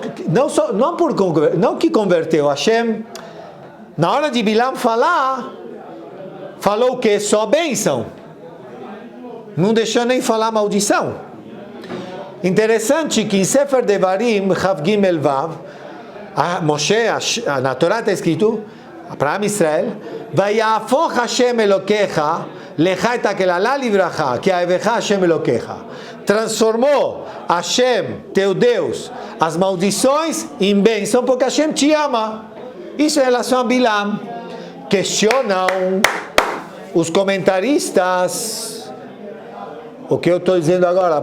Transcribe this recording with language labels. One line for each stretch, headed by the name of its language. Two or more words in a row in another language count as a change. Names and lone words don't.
Portuguese: Não que converteu, Hashem, na hora de Bilam falar, falou o que? Só bênção. Não deixou nem falar maldição. Interessante que em Sefer Devarim, Chav Gimel Vav, Moshe, na Torá está escrito, para Am Israel,
Hebrew: ויהפך השם אלהיך לך את הקללה לברכה כי אהבך השם אלהיך.
Portuguese: Transformou Hashem, teu Deus, as maldições em bênção, porque Hashem te ama. Isso em relação a Bilam. Questionam os comentaristas o que eu estou dizendo agora.